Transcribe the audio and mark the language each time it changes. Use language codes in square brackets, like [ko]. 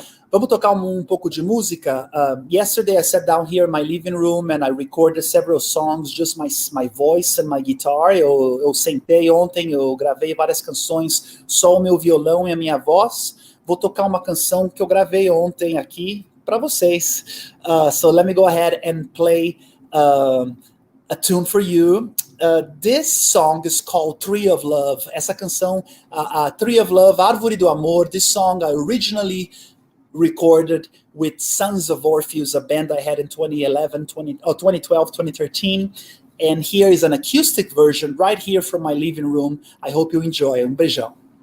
[pt] Vamos tocar um pouco de música. [en] Yesterday I sat down here in my living room and I recorded several songs, just my voice and my guitar. [pt] Eu sentei ontem, eu gravei várias canções, só o meu violão e a minha voz. Vou tocar uma canção que eu gravei ontem aqui para vocês. [en] So let me go ahead and play a tune for you. This song is called Tree of Love. [pt] Essa canção, Tree of Love, Árvore do Amor. [en] This song I originally recorded with Sons of Orpheus, a band I had in 2012, 2013. And here is an acoustic version right here from my living room. I hope you enjoy. [pt] Um beijão.